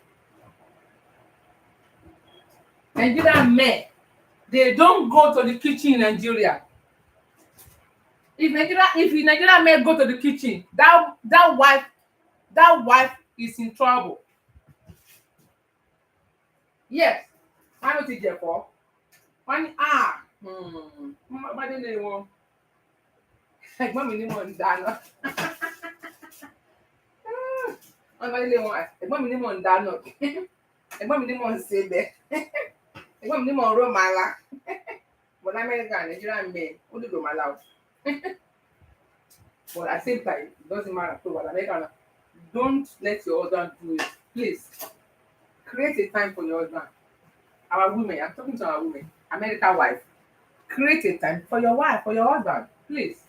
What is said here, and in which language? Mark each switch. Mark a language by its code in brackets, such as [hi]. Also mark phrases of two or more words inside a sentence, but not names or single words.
[en] Nigerian men, they don't go to the kitchen in Nigeria. If Nigerian men go to the kitchen, that wife is in trouble. Yes. Why not it therefore? [yo] Wọ́n ní bá délé wọn ẹ̀gbọ́n mi ní mò ń dáná. Wọ́n bá délé wọn ẹ̀gbọ́n mi ní mò ń dáná. Ẹ̀gbọ́n mi ní mò ń sebẹ̀. Ẹ̀gbọ́n mi ní mò ń ró màlá. [en] But America and Nigerian men [yo] ó dìgbò màlá o. [en] But at the same time, it doesn't matter. So, but America, don't let your husband do it. Please create a time for your husband. Our women, I'm talking to our women, American wife. Create a time for your wife, for your husband. Please.